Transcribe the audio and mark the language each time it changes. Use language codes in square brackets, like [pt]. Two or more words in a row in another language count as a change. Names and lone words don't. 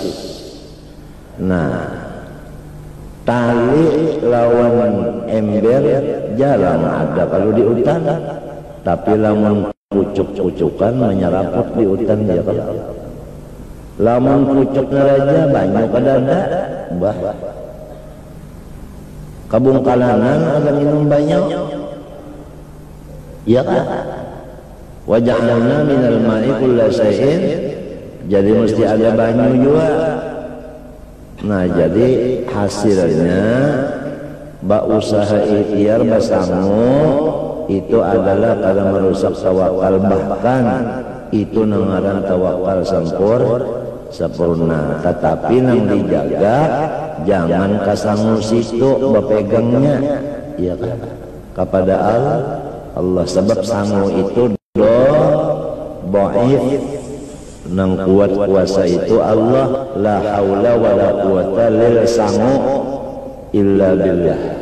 [bjn] Nah tali lawan ember jarang ada kalau di hutan tapi lamun pucuk-pucukan menyeraput di hutan dia kalau lamun pucuknya raja banyak kada ada bah kabung kalanan ada minum banyak ya kan [ar] وجعلنا من الماء كل شيء [bjn] jadi mesti ada banyu juga nah jadi hasilnya bak usaha ikhtiar basangu itu adalah kada merusak tawakal bahkan itu nangaran tawakal sempurna tetapi nang dijaga jangan kasangu situ bepegangnya ya kan kepada Allah sebab sangu itu dhaif nang kuat kuasa itu Allah [ar] لا حول ولا قوة لل [bjn] sangu [ar] إلا بالله.